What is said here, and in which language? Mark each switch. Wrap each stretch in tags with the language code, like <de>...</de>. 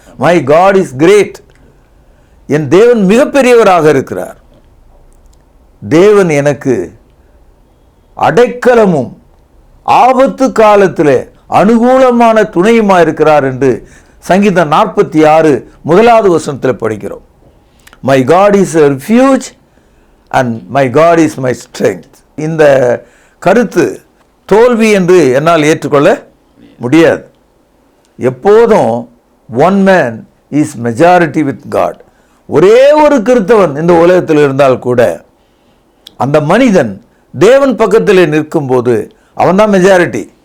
<en>My God is great.</en> <ta>என் தேவன் மிகப்பெரியவராக இருக்கிறார். தேவன் எனக்கு அடைக்கலமும் ஆபத்து காலத்தில் அனுகூலமான துணையுமா இருக்கிறார் என்று சங்கீதம் 46 முதலாவது வசனத்தில் படிக்கிறோம்.</ta> <en>My God is a refuge and my God is my strength.</en> <ta>இந்த கருத்து தோல்வி என்று என்னால் ஏற்றுக்கொள்ள முடியாது.</ta> <en>எப்போதும் one man is majority with God.</en> <ta>ஒரே ஒரு கிறிஸ்தவன் இந்த உலகத்தில் இருந்தால் கூட அந்த மனிதன் தேவன் பக்கத்தில் நிற்கும்போது அவன்தான் மெஜாரிட்டி.</ta>